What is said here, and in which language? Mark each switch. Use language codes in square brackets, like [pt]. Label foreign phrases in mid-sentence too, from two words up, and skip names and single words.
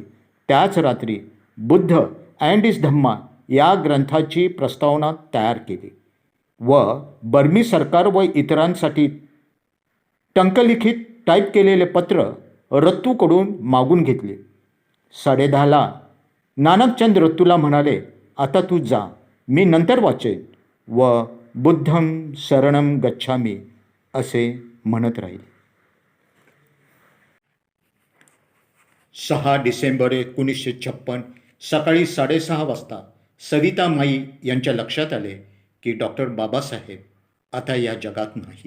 [mr] त्याच रात्री बुद्ध अँड हिज धम्मा या ग्रंथाची प्रस्तावना तयार केली व बर्मी सरकार व इतरांसाठी टंकलिखित टाईप केलेले पत्र रत्तूकडून मागून घेतले. 10:30 नानकचंद रत्तूला म्हणाले, आता तू जा, मी नंतर वाचेन, व [pi] बुद्धम शरणम गच्छामी [mr] असे म्हणत राहिले. 6 डिसेंबर 1956 सकाळी 6:30 वाजता सविता माई यांच्या लक्षात आले की डॉक्टर बाबासाहेब आता या जगात नाहीत.